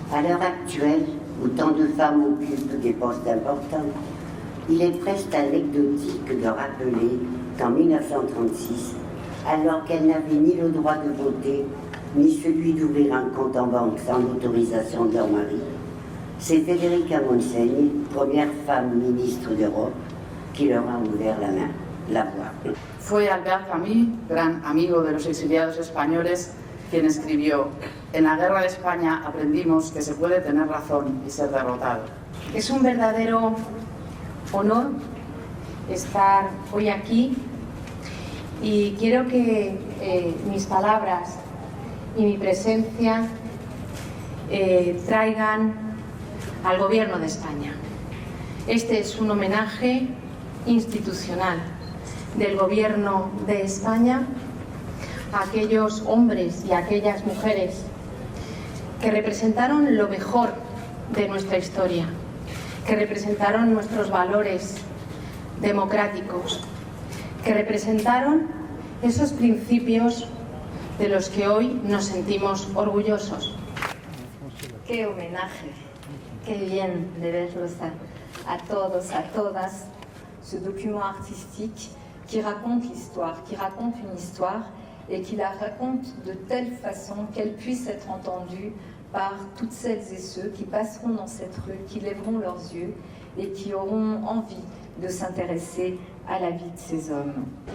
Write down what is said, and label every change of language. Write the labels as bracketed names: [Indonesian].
[French] À l'heure actuelle, où tant de femmes occupent des postes importants, il est presque anecdotique de rappeler qu'en 1936, alors qu'elle n'avait ni le droit de voter, ni celui d'ouvrir un compte en banque sans l'autorisation de leur mari, c'est Federica Montseny, première femme ministre d'Europe, qui leur a ouvert la voie. [Spanish] Fue Albert Camus, gran amigo de los exiliados españoles, quien escribió: en la guerra de España aprendimos que se puede tener razón y ser derrotado. Es un verdadero honor estar hoy aquí y quiero que mis palabras y mi presencia traigan al Gobierno de España. Este es un homenaje institucional del Gobierno de España a aquellos hombres y a aquellas mujeres que representaron lo mejor de nuestra historia, que representaron nuestros valores democráticos, que representaron esos principios de los que hoy nos sentimos orgullosos. ¡Qué homenaje! ¡Qué bien de verlos a todos, a todas! [French] Ce document artistique qui raconte l'histoire, qui raconte une histoire et qui la raconte de telle façon qu'elle puisse être entendue par toutes celles et ceux qui passeront dans cette rue, qui lèveront leurs yeux et qui auront envie de s'intéresser à la vie de ces hommes.